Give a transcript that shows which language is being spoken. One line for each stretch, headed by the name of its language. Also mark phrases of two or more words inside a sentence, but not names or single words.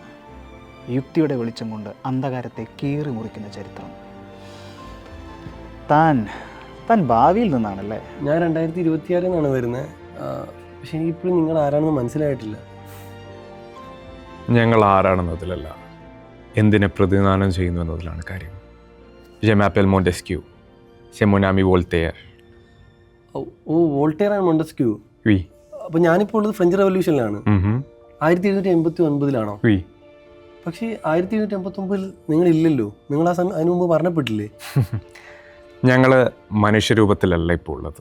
Malayalam: യുക്തിയുടെ വെളിച്ചം കൊണ്ട് അന്ധകാരത്തെ കീറി മുറിക്കുന്ന ചരിത്രം. താൻ ഭാവിയിൽ നിന്നാണല്ലേ? ഞാൻ 2026 വരുന്നത്. പക്ഷെ എനിക്കിപ്പോഴും നിങ്ങൾ ആരാണെന്ന് മനസ്സിലായിട്ടില്ല. ഞങ്ങൾ ആരാണെന്നതിലല്ല, എന്തിനെ പ്രതിനിധാനം ചെയ്യുന്നു എന്നതിലാണ് കാര്യം.
French: Je m'appelle Montesquieu. C'est mon ami Voltaire.
Malayalam: ഓ, വോൾട്ടയർ ആൻഡ് മോണ്ടസ്ക്യൂ.
French: Oui.
Malayalam: അപ്പോൾ ഞാനിപ്പോൾ ഉള്ളത് ഫ്രഞ്ച് റെവല്യൂഷനിലാണ്. 1789
French: Oui.
Malayalam: പക്ഷേ 1789 നിങ്ങളില്ലല്ലോ. നിങ്ങൾ അതിനു മുമ്പ് പറഞ്ഞപ്പെട്ടില്ലേ? ഞങ്ങൾ മനുഷ്യരൂപത്തിലല്ല ഇപ്പോൾ ഉള്ളത്.